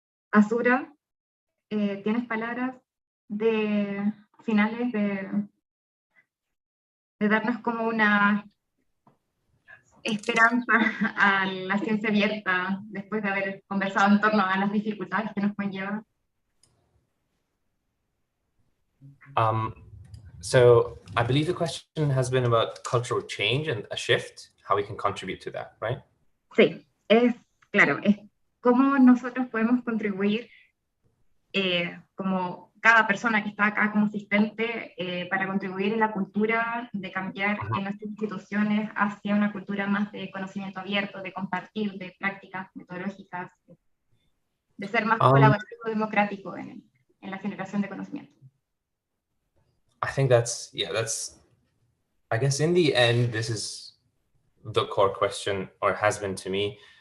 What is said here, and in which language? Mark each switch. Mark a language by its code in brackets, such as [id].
[es] Azura, ¿tienes palabras de finales de darnos como una esperanza a la ciencia abierta después de haber conversado en torno a las dificultades que nos conlleva? [en] So I believe the question has been about cultural change and a shift, how we can contribute to that, right? [es] Sí, claro, es cómo nosotros podemos contribuir como cada persona que está acá como asistente para contribuir en la cultura de cambiar en nuestras instituciones hacia una cultura más de conocimiento abierto, de compartir, de prácticas metodológicas, de ser más colaborativo, democrático en la generación de conocimiento. [en] I think that's, I guess in the end, this is the core question, or has been to me.